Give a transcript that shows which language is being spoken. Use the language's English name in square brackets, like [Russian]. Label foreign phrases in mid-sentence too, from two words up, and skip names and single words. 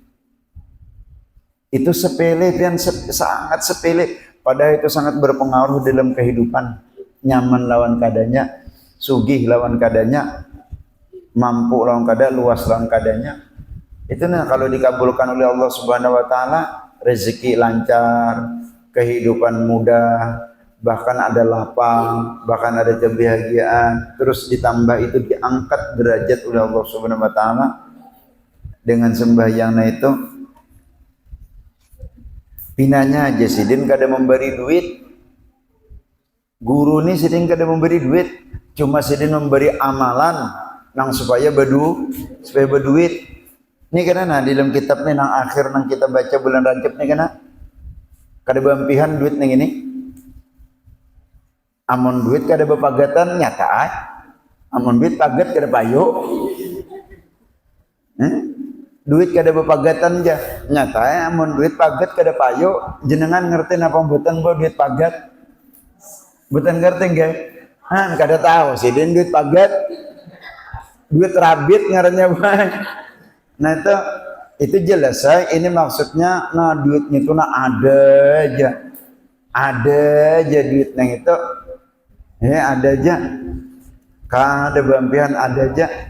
[Indonesian] Itu sepele pian, sangat sepele, padahal itu sangat berpengaruh dalam kehidupan. [Banjar] Nyaman lawan kadanya, sugih lawan kadanya, mampu lawan kada, luas lawan kadanya. [Indonesian] Itu nah kalau dikabulkan oleh [Arabic] الله سبحانه وتعالى, [Indonesian] rezeki lancar, kehidupan mudah, bahkan ada lapang, bahkan ada kebahagiaan, terus ditambah itu diangkat derajat oleh [Arabic] الله سبحانه وتعالى [Indonesian] dengan sembahyangnya itu. [Banjar] Pinanya aja sidin kada memberi duit, guru nih sidin kada memberi duit, cuma sidin memberi amalan nang supaya berduit. Ini karena di dalam kitab nih nang akhir nang kita baca bulan Rajab nih karena kada bampihan duit nih ini. Amon duit kada bepagatan nyata, amon duit pagat kada payo. duit kada bepagatan ja nyata amun duit pagat kada payo [Javanese] jenengan ngerti napa mboten [Banjar] bo duit pagat [Javanese] mboten ngerti nggih [Banjar] kada tahu sih den duit pagat duit rabit ngarannya bae nah itu jelas ini maksudnya nah duitnya itu nah ada aja duit nang itu ya ada aja kada bampian ada aja.